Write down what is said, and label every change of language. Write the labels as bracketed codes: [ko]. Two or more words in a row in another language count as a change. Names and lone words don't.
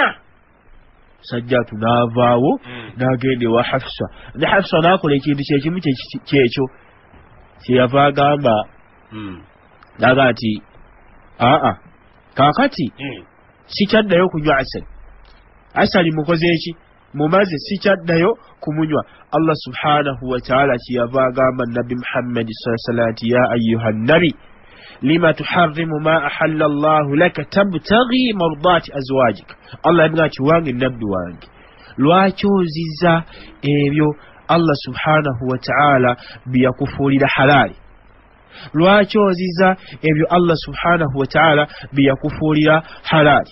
[lg] Sajjatu n'avaawo n'agenda ewa Hafsa ne Hafsa n'akola ekintu kyekimu kyekyo kyeyava agamba naga nti kaakati sikyaddayo kunywa asali mukoze eki mumaze sikyaddayo kumunywa. [ar] الله سبحانه وتعالى [lg] kiyava agamba nabbi Muhammad [ar] صلى الله عليه وسلم يا أيها النبي لم تحرم ما أحل الله لك تبتغي مرضات أزواجك. [lg] Allah yabga ati wange nabbi wange lwaki oziza ebyo Allah [ar] سبحانه وتعالى [lg] biyakufuulira halali, lwaki oziza ebyo Allah [ar] سبحانه وتعالى [lg] biyakufuulira halali.